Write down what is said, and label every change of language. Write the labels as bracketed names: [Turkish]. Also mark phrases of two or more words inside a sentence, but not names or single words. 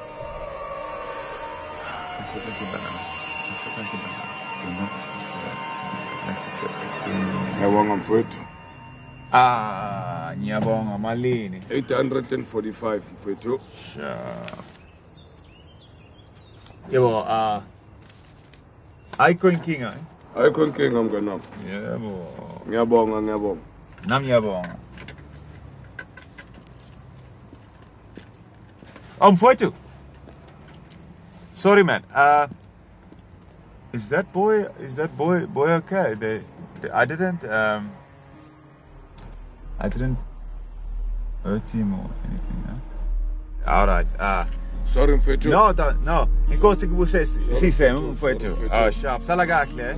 [Dutch] Doe niks verkeerd. [Zulu] Ngiyabonga mfowethu. Ngiyabonga malini. 845 mfowethu. Sure. Yebo, ayikho inkinga. Ayikho inkinga mnganami. Yebo. Ngiyabonga. Nami ngiyabonga. Mfowethu. [English] Sorry man. Is that boy okay? I didn't hurt him or anything, huh? All right. [Zulu] Sorry mfowethu. No. Inkosi kubusesi. Sise mfowethu. Sharp. Sala kahle.